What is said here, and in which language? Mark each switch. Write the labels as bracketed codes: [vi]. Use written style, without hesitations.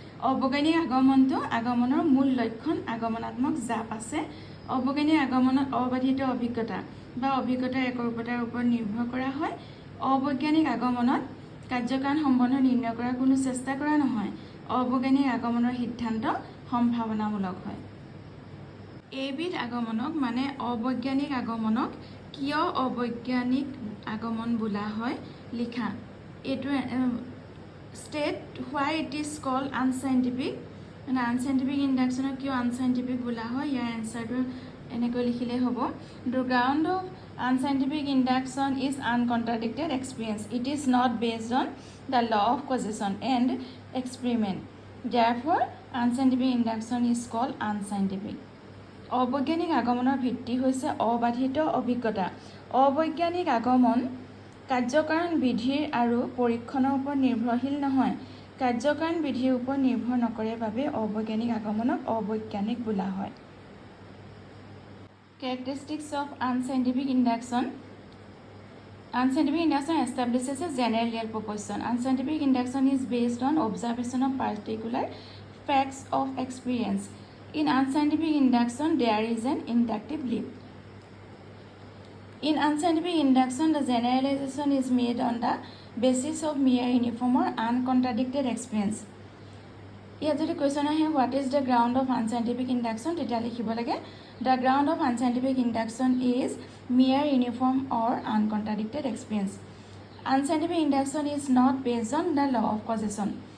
[as] অবৈজ্ঞানিক আগমনৰ মূল লক্ষণ আগমনাত্মক জাপ আছে। অবৈজ্ঞানিক আগমনত অবাধিত অভিজ্ঞতা বা অভিজ্ঞতাৰ একৰূপতাৰ ওপৰত নিৰ্ভৰ কৰা হয়। অবৈজ্ঞানিক আগমনত কাৰ্যকাৰণ সম্বন্ধ নিৰ্ণয় কৰাৰ কোনো চেষ্টা কৰা নহয়। অবৈজ্ঞানিক আগমনৰ সিদ্ধান্ত সম্ভাৱনামূলক হয়। এইবিধ আগমনক মানে অবৈজ্ঞানিক আগমনক কিয় অবৈজ্ঞানিক আগমন বোলা হয় লিখা। এইটো [en] state why it is called unscientific, [as] মানে আনচাইণ্টিফিক ইণ্ডাকশ্যনক কিয় আনচাইণ্টিফিক বোলা হয়, ইয়াৰ এনচাৰটো এনেকৈ লিখিলেই হ'ব। [en] The ground of unscientific induction is uncontradicted experience. It is not based on the law of causation and experiment. Therefore unscientific induction is called unscientific. [as] অবৈজ্ঞানিক আগমনৰ ভিত্তি হৈছে অবাধিত অভিজ্ঞতা। অবৈজ্ঞানিক আগমন কাৰ্যকাৰণ বিধিৰ আৰু পৰীক্ষণৰ ওপৰত নিৰ্ভৰশীল নহয়। কাৰ্যকাৰণ বিধিৰ ওপৰত নিৰ্ভৰ নকৰে বাবে অবৈজ্ঞানিক আগমনক অবৈজ্ঞানিক বোলা হয়। [en] Characteristics of unscientific induction. Unscientific induction establishes a general real proposition. Unscientific induction is based on observation of particular facts of experience. In unscientific induction, there is an inductive leap. In unscientific induction, the generalization is made on the basis of mere uniform or uncontradicted experience. [as] ইয়াত যদি question আহে [en] what is the ground of unscientific induction, [as] তেতিয়া লিখিব লাগে [en] The ground of unscientific induction is mere uniform or uncontradicted experience. Unscientific induction is not based on the law of causation.